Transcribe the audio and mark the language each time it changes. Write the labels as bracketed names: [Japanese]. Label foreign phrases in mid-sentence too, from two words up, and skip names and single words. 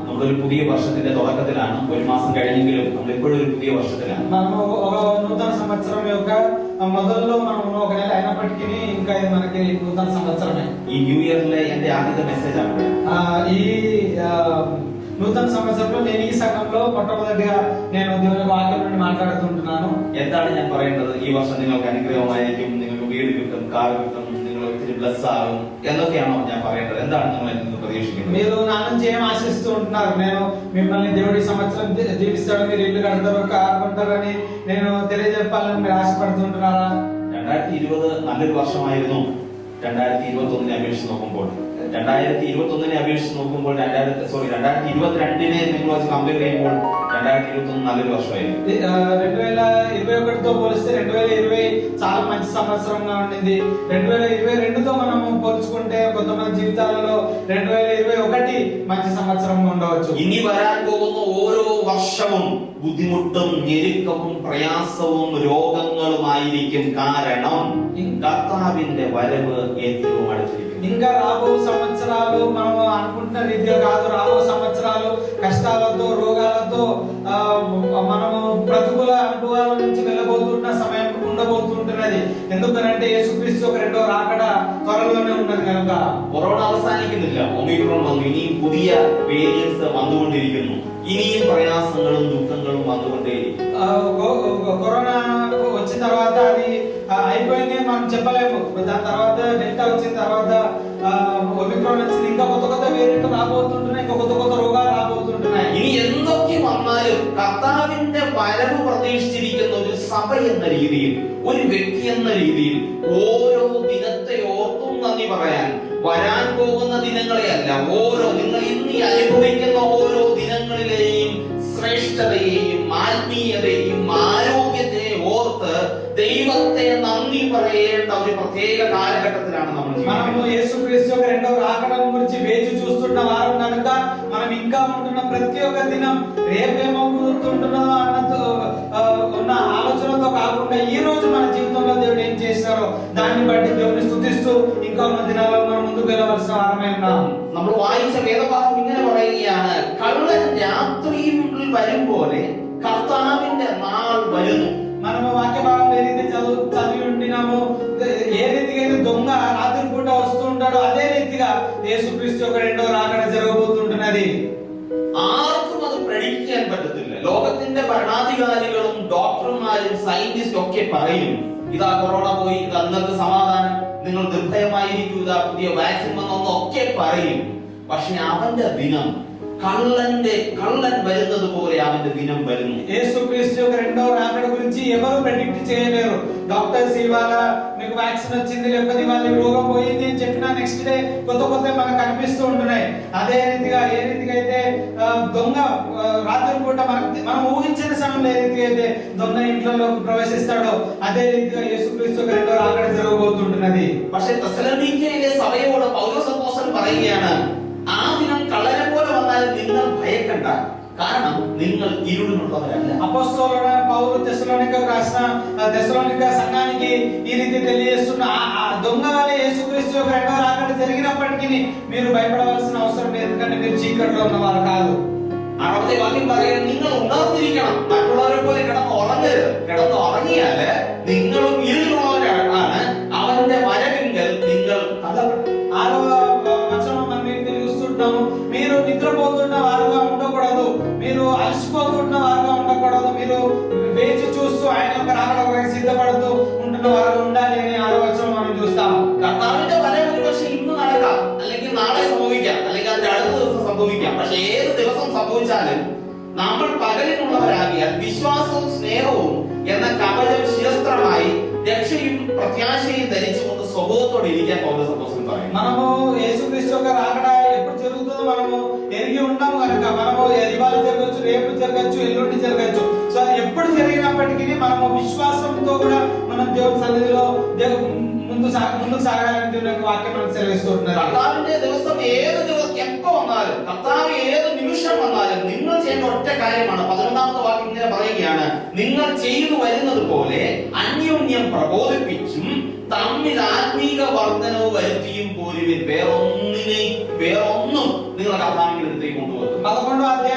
[Malayalam] നമ്മളൊരു പുതിയ വർഷത്തിന്റെ തുടക്കത്തിലാണ്. ഒരു മാസം കഴിഞ്ഞെങ്കിലും നമ്മൾ ഇപ്പോഴും ഒരു പുതിയ വർഷത്തിലാണ്. [Telugu] మనము ఒక నూతన సంవత్సరం యొక్క మొదల్లో మనం ఒక నెల అయినప్పటికీ ఇంకా ఇది మనకి నూతన సంవత్సరమే. [Malayalam] ഈ [English] new year [Malayalam] എന്റെ ആദ്യത്തെ മെസ്സേജ് ആണ്. [Telugu] ఈ నూతన సంవత్సరంలో నేను ఈ సంఘంలో మొట్టమొదటిగా నేను దేవుని వాక్యం నుండి మాట్లాడుతుంటున్నాను. [Malayalam] എന്താണ് ഞാൻ പറയേണ്ടത്? ഈ വർഷം നിങ്ങൾക്ക് അനുഗ്രഹമായിരിക്കും, നിങ്ങൾക്ക് വീട് കിട്ടും, കാർ കിട്ടും, നിങ്ങൾ ഒത്തിരി ബ്ലസ് ആകും എന്നൊക്കെയാണോ ഞാൻ പറയേണ്ടത്? എന്താണ് നിങ്ങൾ എന്നിൽ നിന്ന് പ്രതീക്ഷിക്കുന്നത്? [Telugu] మీరు నా నుంచి ఏం ఆశిస్తూ ఉంటున్నారు? నేను మిమ్మల్ని దేవుడి సంవత్సరం దీవిస్తాడు, మీరు ఇల్లు కడతారు, కార్ కొంటారని నేను తెలియజెప్పాలని మీరు ఆశపడుతుంటున్నారా? [Malayalam] 2020 നല്ലൊരു വർഷമായിരുന്നു. 2021 അപേക്ഷിച്ച് നോക്കുമ്പോൾ 2022 നിങ്ങൾ വെച്ച് കമ്പയർ ചെയ്യുമ്പോൾ 2021 നല്ലൊരു വർഷമായിരുന്നു. [Telugu] 2021తో పోలిస్తే 2020 చాలా మంచి సంవత్సరంగా ఉండింది. 2022తో మనం పోల్చుకుంటే కొంతమంది జీవితాలలో 2021 మంచి സംവത്സరంగా ఉండవచ్చు. [Malayalam] ഇനി വരാൻ പോകുന്ന ഓരോ വർഷവും ബുദ്ധിമുട്ടും ഞെരുക്കവും പ്രയാസവും രോഗങ്ങളുമായിരിക്കും. കാരണം കർത്താവിന്റെ വരവ് ഏറ്റവും അടുത്തിരിക്കുന്നു. [Telugu] ఇంకా రాబో సంవత్సరాలు మనం అనుకుంటున్న రీతిగా కాదు. రాబో సంవత్సరాలు కష్టాలతో, రోగాలతో, మనము ప్రతికూల అనుభవాల నుంచి వెళ్ళబోతున్న సమయం ఉండబోతుంటున్నది. ఎందుకనంటే యేసుక్రీస్తు ఒక రెండో రాకడ త్వరలోనే ఉన్నది కనుక. [Malayalam] കൊറോണ അവസാനിക്കുന്നില്ല. ഒമിക്രോൺ വന്നു, ഇനിയും പുതിയ വേരിയൻസ് വന്നുകൊണ്ടിരിക്കുന്നു. ഇനിയും പ്രയാസങ്ങളും ദുഃഖങ്ങളും വന്നുകൊണ്ടേയിരിക്കും. [Telugu] కరోనా వచ్చిన తర్వాత అది అయిపోయింది మనం చెప్పలేము. దాని తర్వాత డెల్టా వచ్చిన తర్వాత ఒమిక్రాన్ వచ్చింది. ఇంకా కొత్త కొత్త వేరియంట్ రాబోతుంటున్నాయి, ఇంకా కొత్త కొత్త రోగాలు రాబోతుంటున్నాయి. [Malayalam] ഇനി എന്തൊക്കെ വന്നാലും കർത്താവിന്റെ വരവ് പ്രതീക്ഷിച്ചിരിക്കുന്ന ഒരു സഭ എന്ന രീതിയിൽ, ഒരു വ്യക്തി എന്ന രീതിയിൽ ഓരോ ദിനത്തെ ഓർത്തും നന്ദി പറയാൻ, വരാൻ പോകുന്ന ദിനങ്ങളെയല്ല, ഓരോ നിങ്ങൾ ഇന്ന് അനുഭവിക്കുന്ന ഓരോ ദിനങ്ങളിലെയും ശ്രേഷ്ഠതയെയും ആത്മീയതയെയും ആരോഗ്യത്തെയും ഓർത്ത് ദൈവത്തെ നന്ദി പറയേണ്ട ഒരു പ്രത്യേക കാലഘട്ടത്തിലാണ് നമ്മൾ [Telugu] మనము యేసుక్రీస్తు యొక్క రెండో రాకడం గురించి వేచి చూస్తున్న వారం కనుక మనం ఇంకా ఉంటున్న ప్రతి ఒక్క దినం రేపేమవుతుంటున్నదో అన్నతో ఉన్న ఆలోచనతో కాకుండా ఈ రోజు మన జీవితంలో దేవుడు ఏం చేశారో దాన్ని బట్టి దేవుని స్తుతిస్తూ ఇంకా ఉన్న దినాల్లో మనం ముందుకు వెళ్ళవలసిన వారమే ఉన్నాం. [Malayalam] നമ്മൾ വായിച്ച വേദഭാഗം ഇങ്ങനെ പറയുകയാണ്: കള്ളൻ രാത്രിയിൽ വരും പോലെ കർത്താവിന്റെ നാൾ വരുന്നു. [Telugu] మనము వాక్య భాగం ఏ రీతి చదివి ఉంటున్నాము, ఏ రీతిగా అయితే దొంగ రాత్రి పూట వస్తూ ఉంటాడో అదే రీతిగా యేసుక్రీస్తు యొక్క రెండో రాకడ జరగబోతుంటున్నది. [Malayalam] ആർക്കും അത് പ്രഡിക്റ്റ് പറ്റത്തില്ല. ലോകത്തിന്റെ ഭരണാധികാരികളും ഡോക്ടർമാരും സയന്റിസ്റ്റും ഒക്കെ പറയും, ഇതാ കൊറോണ പോയി, ഇത് അന്നത്തെ സമാധാനം, നിങ്ങൾ നിർഭയമായിരിക്കും, ഇതാ പുതിയ വാക്സിൻ വന്നൊക്കെ പറയും. പക്ഷെ അവന്റെ ദിനം కళ్ళన్ വരുന്നത് പോലെ അവന്റെ ദിനം വരുന്നു. [Telugu] యేసుక్రీస్తు యొక్క రెండో రాకడ గురించి ఎవరు ప్రెడిక్ట్ చేయలేరు. డాక్టర్స్ ఇవాళ మీకు వ్యాక్సిన్ వచ్చింది, లేకపోతే ఇవాళ రోగం పోయింది అని చెప్పినా [English] next day [Telugu] కొత్త కొత్త మనకు కనిపిస్తూ ఉంటున్నాయి. అదే రీతిగా ఏ రీతిగా అయితే దొంగ రాత్రి పూట మనం ఊహించిన సమయంలో ఏ రీతిగా అయితే దొంగ ఇంట్లోకి ప్రవేశిస్తాడో అదే రీతిగా యేసుక్రీస్తు యొక్క రెండో రాకడ జరగబోతుంటున్నది. [Malayalam] പക്ഷേ തെസ്സലോനിക്കയിലെ സഭയോട് പൗലോസ് അപ്പോസ്തലൻ പറയുകയാണ്, ആ ദിനം കള്ളനെ പോലെ വന്നാലും നിങ്ങൾ ഭയക്കണ്ട, കാരണം നിങ്ങൾ ഇരുളിനുള്ളവരല്ല. [Telugu] అపోస్తలుడైన పౌలు తెస్సలోనికకు రాసిన తెస్సలోనిక సంఘానికి ఈ రీతి తెలియజేస్తున్న ఆ దొంగ వలె యేసుక్రీస్తు యొక్క రెండో రాకడ జరిగినప్పటికీ మీరు భయపడవలసిన అవసరం లేదు, ఎందుకంటే మీరు చీకట్లో ఉన్నవారు కాదు. [Malayalam] 6ാമത്തെ വാക്യം പറയുന്നത്, നിങ്ങൾ ഉണർന്നിരിക്കണം, മറ്റുള്ളവരെ പോലെ കിടന്ന് ഉറങ്ങരുത്. കിടന്ന് ഉറങ്ങിയാല് നിങ്ങളും ഇരുളിനുള്ളവരാണ്, അവന്റെ വരവിങ്കൽ നിങ്ങൾ തള്ളപ്പെടും. [Telugu] 6వ వచనం మనం ఏం తెలుస్తున్నాము, మీరు నిద్రపోతున్న వారుగా ఉండకూడదు, మీరు అలసిపోతున్న వారుగా ఉండకూడదు, మీరు వేచి చూస్తూ ఆయన యొక్క రాకడ కొరకు సిద్ధపడుతూ ఉంటున్న వారు ఉండాలి అని 6వ వచనం మనం చూస్తాము. [Malayalam] കർത്താവിന്റെ വരവ് ഒരുപക്ഷെ ഇന്ന് നടക്കാം, അല്ലെങ്കിൽ നാളെ സംഭവിക്കാം, അല്ലെങ്കിൽ അതിന്റെ അടുത്ത ദിവസം സംഭവിക്കാം. പക്ഷെ ഏത് ദിവസം സംഭവിച്ചാലും നമ്മൾ പകലിനുള്ളവരാകിയാൽ വിശ്വാസവും സ്നേഹവും എന്ന കവചം ശിരസ്ത്രമായി രക്ഷയും പ്രത്യാശയും ധരിച്ചുകൊണ്ട് സ്വഭാവത്തോടെ ഇരിക്കാൻ പൗലോസ് അപ്പോസ്തലൻ പറയും. [Telugu] మనము యేసుక్రీస్తు యొక్క రాకడ ఎప్పుడు జరుగుతుందో మనము ఎరిగి ఉన్నాము కనుక మనము ఇవాళ జరగచ్చు, రేపు జరగచ్చు, ఎల్లుండి జరగచ్చు. సో అది ఎప్పుడు జరిగినప్పటికీ మనము విశ్వాసంతో కూడా మనం దేవుని సన్నిధిలో ముందుకు సాగాలని దేవుని యొక్క వాక్యం మనకు సెలవిస్తున్నారు. [Malayalam] കർത്താവിന്റെ ദിവസം ഏത് ദിവസം എപ്പോ വന്നാലും, കർത്താവ് ഏത് നിമിഷം വന്നാലും നിങ്ങൾ ചെയ്യേണ്ട ഒറ്റ കാര്യമാണ്. 11ാമത്തെ വാക്യം ഇങ്ങനെ പറയുകയാണ്, നിങ്ങൾ ചെയ്തു വരുന്നത് പോലെ അന്യോന്യം പ്രബോധിപ്പിച്ചും തമ്മിൽ ആത്മീക വർധനവ് വരുത്തിയും പോരുവിൻ. വേറൊന്നും നിങ്ങൾ കർത്താവിന്റെ അടുത്തേക്ക് കൊണ്ടുപോകും. [Telugu] 11వ